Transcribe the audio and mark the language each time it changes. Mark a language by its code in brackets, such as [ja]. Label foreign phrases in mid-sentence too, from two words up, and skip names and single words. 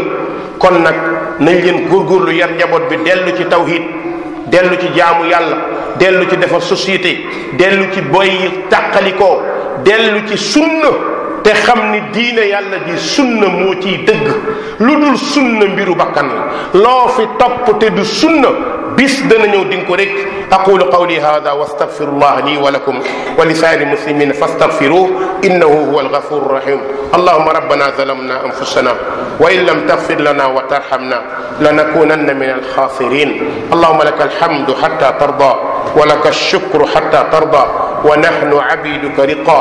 [wo] kon nag nañ leen góorgóorlu yar njaboot bi dellu ci tawhid dellu ci jaamu yàlla dellu ci defar société dellu ci boy tàqalikoo dellu ci sunna te xam ni diine yàlla ji sunna moo ciy dëgg. lu dul sunna mbiru bakkan la loo fi topp te du sunna bis dana ñëw di nga ko rek. [ar] أقول قولي هذا وأستغفر الله لي ولكم ولسائر المسلمين فاستغفروه إنه هو الغفور الرحيم. اللهم ربنا ظلمنا أنفسنا وإن لم تغفر لنا وترحمنا لنكونن من الخاسرين. اللهم لك الحمد حتى ترضى ولك الشكر حتى ترضى ونحن عبيدك رقا.